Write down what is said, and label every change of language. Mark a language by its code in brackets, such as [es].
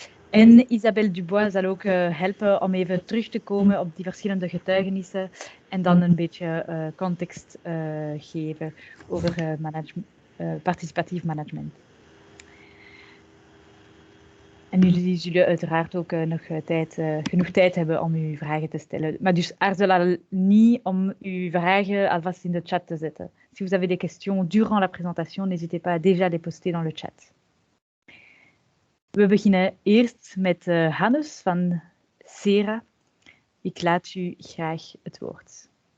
[nl] En Isabelle Dubois zal ook helpen om even terug te komen op die verschillende getuigenissen en dan een beetje context geven over participatief management. En jullie zullen uiteraard ook nog genoeg tijd hebben om uw vragen te stellen. Maar dus aarzel niet om uw vragen alvast in de chat te zetten. [fr] Si vous avez des questions durant la présentation, n'hésitez pas à déjà les poster dans le chat. [nl] We beginnen eerst met Hannes van SERA. Ik laat u graag het woord.